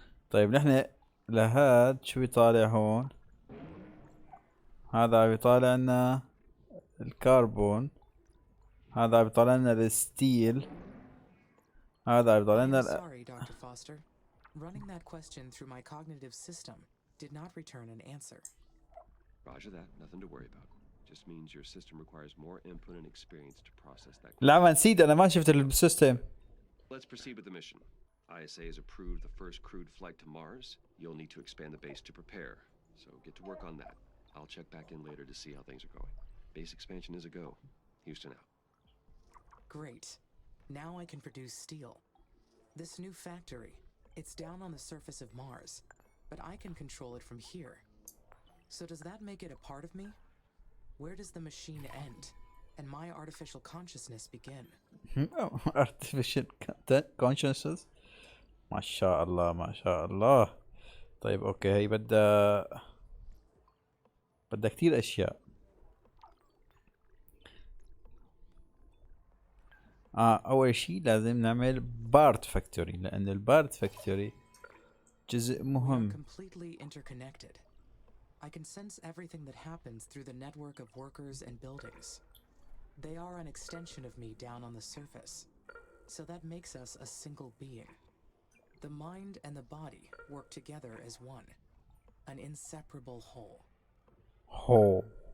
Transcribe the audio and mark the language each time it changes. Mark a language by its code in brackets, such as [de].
[ar] طيب نحن لهاد شو بيطالع هون؟ هذا بيطالع لنا الكربون، هذا بيطالع لنا الستيل، هذا بيطالع لنا [en] Sorry, Dr. Foster. Running that question through my cognitive system did not return an answer. Roger that. Nothing to worry about. Just means your system requires more input and experience to process that. [ar] لا ما نسيت، أنا ما شفت السيستم. [en] Let's proceed with the mission. ISA has approved the first crewed flight to Mars. You'll need to expand the base to prepare. So get to work on that. I'll check back in later to see how things are going. Base expansion is a go. Houston out. Great. Now I can produce steel. This new factory, it's down on the surface of Mars, but I can control it from here. So does that make it a part of me? Where does the machine end and my artificial consciousness begin? artificial consciousness. [ar] ما شاء الله ما شاء الله. طيب اوكي، هي بدها كتير اشياء. اول شيء لازم نعمل بارت فاكتوري، لان البارت فاكتوري جزء مهم. [en] Completely interconnected. I can sense everything that happens through the network of workers and buildings. They are an extension of me down on the surface, so that makes us a single being. The mind and the body work together as one, an inseparable whole.